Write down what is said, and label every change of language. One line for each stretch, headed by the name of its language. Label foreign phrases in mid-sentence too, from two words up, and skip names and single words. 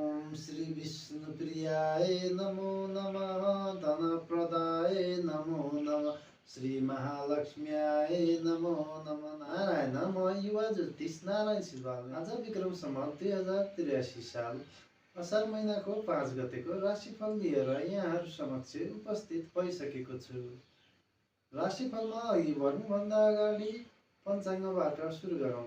Sanskrit: श्री विष्णुप्रियाय नमो नमः। धनप्रदाय नमो नमः। श्री महालक्ष्म्याय नमो नमः।
Nepali: नारायण म युवा ज्योतिष नारायण सिलवाल आज विक्रम सम्वत 2083 साल असार महिनाको 5 गतेको राशिफल लिएर यहाँहरू समक्ष उपस्थित भइसकेको छु। राशिफलमा अघि बढ्नुभन्दा अगाडि पञ्चाङ्गबाट सुरु गरौँ।